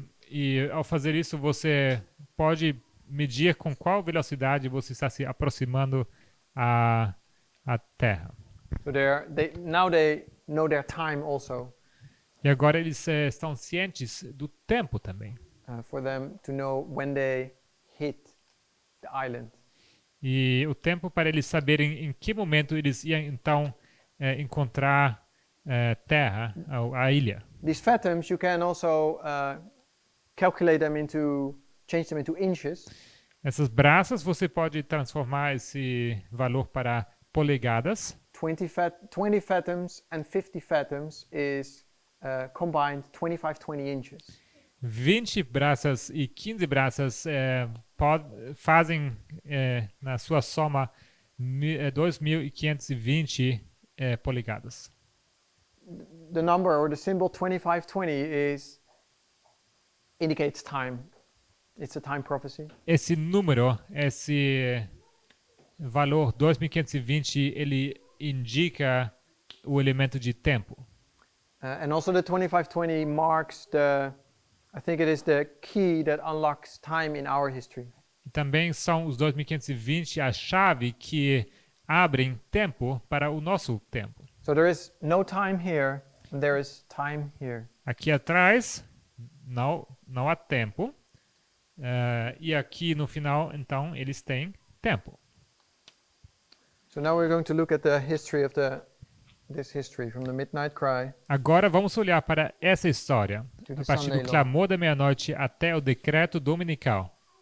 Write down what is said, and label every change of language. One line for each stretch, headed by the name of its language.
Portuguese: E ao fazer isso você pode medir com qual velocidade você está se aproximando à terra.
English: So now they know their time also,
Portuguese: E agora eles estão cientes do tempo também.
English: for them to know when they hit the island.
Portuguese: E o tempo para eles saberem em que momento eles iam então encontrar terra, a ilha.
English: These fathoms you can also calculate them change them into inches.
Portuguese: Essas braças você pode transformar esse valor para polegadas.
English: 20 fathoms and 50 fathoms is combined 25-20 inches.
Portuguese: 20 braças e 15 braças fazem na sua soma 2.520 polegadas.
English: The number or the symbol 25-20 indicates time. It's a time prophecy.
Portuguese: Esse número, esse valor 2.520, ele indica o elemento de tempo.
English: And also the 25-20 marks I think it is the key that unlocks time in our history.
Portuguese: E também são os 2.520 a chave que abrem tempo para o nosso tempo.
English: So there is no time here, and there is time here.
Portuguese: Aqui atrás não há tempo. E aqui no final, então, eles têm tempo.
English: So now we're going to look at the history of this history from the midnight cry
Portuguese: Agora vamos olhar para essa história,
English: to the
Portuguese: a partir
English: Sunday
Portuguese: do
English: law,
Portuguese: clamor da meia-noite até o decreto dominical.